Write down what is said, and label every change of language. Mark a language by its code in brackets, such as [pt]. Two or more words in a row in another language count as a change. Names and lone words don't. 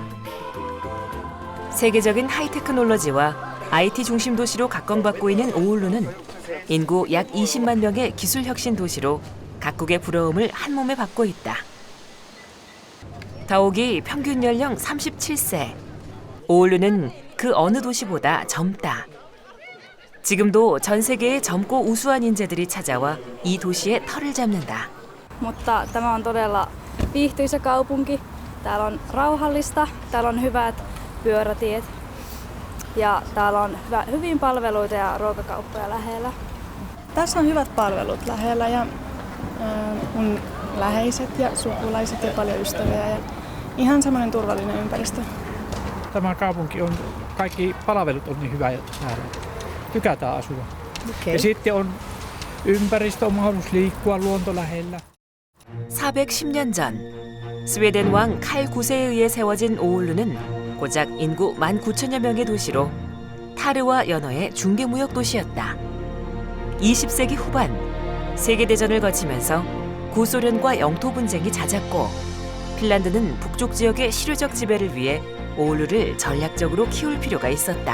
[ko] 세계적인 하이테크놀로지와 IT 중심 도시로 각광받고 있는 오울루는 인구 약 20만 명의 기술 혁신 도시로 각국의 부러움을 한 몸에 받고 있다. 더욱이 평균 연령 37세. 오울루는 그 어느 도시보다 젊다. 지금도 전 세계의 젊고 우수한 인재들이 찾아와 이 도시의 털을 잡는다. [fi] Mutta tämä on todella viihtyisä kaupunki. Täällä on rauhallista, täällä on hyvät pyörätiet ja täällä on hyvin palveluita ja ruokakauppoja lähellä. Tässä on hyvät palvelut lähellä ja mun läheiset ja sukulaiset ja paljon ystäviä ja ihan semmoinen turvallinen ympäristö. Tämä kaupunki on, kaikki palvelut on niin hyvä täällä. Tykätään asua. Okay. Ja sitten on ympäristö, on mahdollisuus liikkua, luonto lähellä. [ko] 410년 전 스웨덴 왕 칼 9세에 의해 세워진 오울루는 고작 인구 19,000여 명의 도시로 타르와 연어의 중개무역 도시였다. 20세기 후반 세계대전을 거치면서 구소련과 영토 분쟁이 잦았고 핀란드는 북쪽 지역의 실효적 지배를 위해 오울루를 전략적으로 키울 필요가 있었다.